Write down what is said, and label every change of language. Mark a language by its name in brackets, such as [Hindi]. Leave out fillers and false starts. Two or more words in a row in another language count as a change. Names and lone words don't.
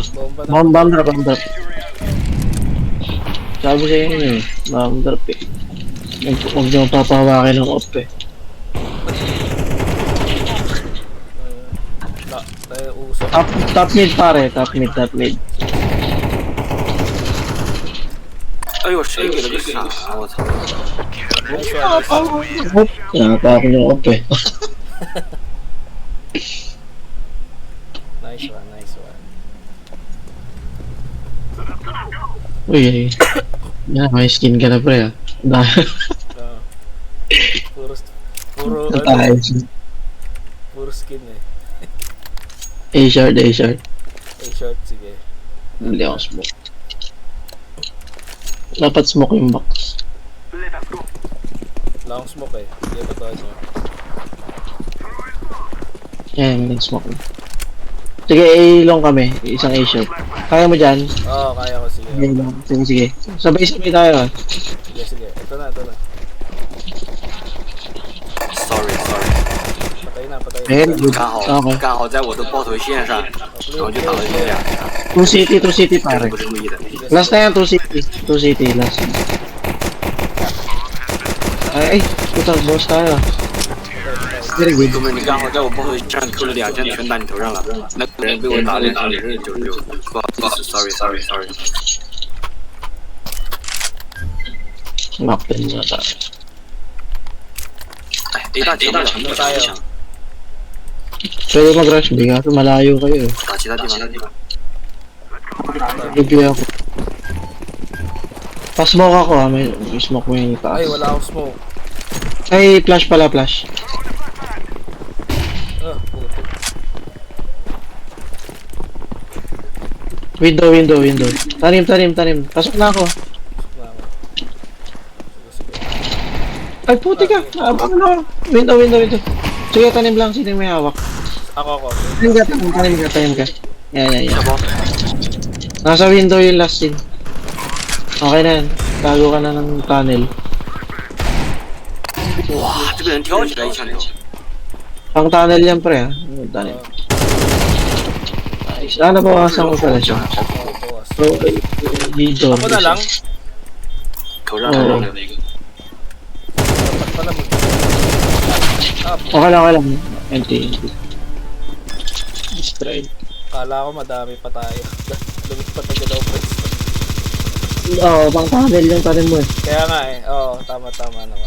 [Filipino] Bomba na. [English] Bomb drop. [Filipino] Sabi sa inyo eh, [English] bomb drop [Filipino] eh. Huwag niyo papahawakin ng op eh. Tayo usap. [English] Top mid [Filipino] pare, [English] top mid. [Chinese] 哎呦，谁给了个啥？我操！ [English] Nice one. [Filipino] Nakakakin yung op eh. [English] Nice one. [Filipino] Uy, may skin ka na pre ah. Ah. Puro skin eh. A-shard. A-short, sige. Hindi ako smoke. Dapat smoke yung box. Wala akong smoke eh. Sige, totoo nyo. Yan, smoke. Sige, A-long kami. Isang A-shard. Kaya mo dyan? Oo, kaya ko, sige. A-long. Sige. Sabay-sabay tayo ah. Sige. Ito na. [English] Sorry， [Filipino] Patay na. Eh, good. [Chinese] 刚好在我的爆头线上，然后就打了一下， [Filipino] 2 city pare. [Chinese] 不是故意的。 [Filipino] Last na yan, 2 city, last. Ay, puta, boss tayo. [English] Very good. [Chinese] 哥们，你刚好在我爆头上扣了2枪，全打你头上了。那个人被我打了96，不好意思 ，sorry。 [Filipino] Knock din na tayo. [Chinese] 哎，A 大全部抢， [Filipino] Pwede mag-rush, B, kaso malayo kayo eh. [Chinese] 打其他地方。 [Filipino] Review ako. Pa-smoke ako ha, may smoke mo yung taas. Ay, wala akong smoke. Ay, flash pala, flash. Puto. Window. Tanim. Pasok na ako. Wala ako. Sige. Ay, puti ka. Ano? Window. Sige, tanim lang. Sino yung may hawak? Ako. Tanim ka. Yan. [Chinese] 小包， [Filipino] Nasa window yung last scene. Okay na yan. Tago ka na ng tunnel. [Chinese] 哇，这个人跳起来一枪头， [Filipino] Pang tunnel yan pre ha. Tunnel. Sana bawasan ko pala siya. Bawas. So, dito. Ako na lang. [Chinese] 头上还扔了一个。 [Filipino] Dapat pala Okay lang. Empty. Strike. Kala ko madami pa tayo. Lumipat na galaw pa. Oo, pang tunnel yung tanim mo eh. Kaya nga eh. Oo, tama naman.